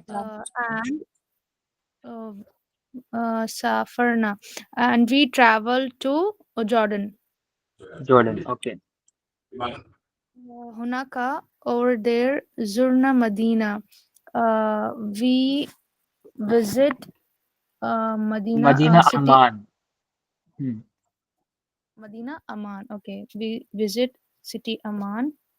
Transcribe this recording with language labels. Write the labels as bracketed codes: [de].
[en] and [ar] سافرنا [en] and we traveled to Jordan. Jordan. Okay. [ar] هناك [en] over there [ar] زرنا مدينة. [en] We visit [ar] مدينة [en] Medina city Amman. Hmm. [ar] مدينة أمان. [en] Okay, we visit city Amman.